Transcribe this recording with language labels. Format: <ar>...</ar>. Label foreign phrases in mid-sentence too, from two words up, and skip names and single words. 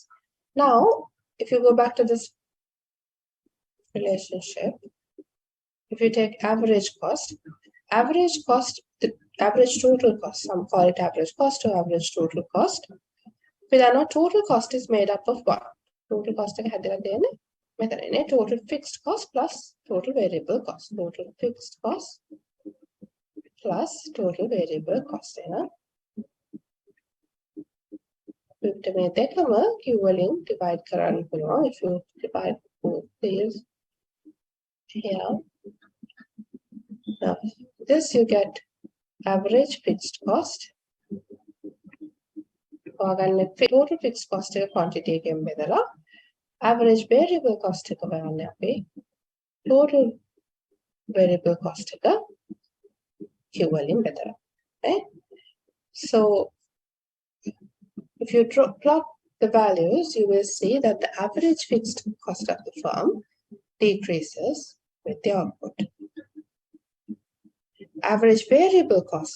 <en>Now, if you go back to this relationship, if you take average cost, the average total cost, some call it average cost or average total cost. But our total cost is made up of what? Total cost total fixed cost plus total variable cost. Total fixed cost plus total variable cost.</en> <si>මේ දෙකම Q වලින් divide කරන්න පුළුවන්.</si> <en>If you divide both these here, now this you get average fixed cost. Total fixed cost</en> <si>එක quantity එකෙන් බෙදලා</si> <en>average variable cost</en> <si>එක බලන්න අපි</si> <en>total variable cost</en> <si>එක Q වලින් බෙදලා.</si> <en>Right? So if you plot the values, you will see that the average fixed cost of the firm decreases with the output. Average variable cost.</en>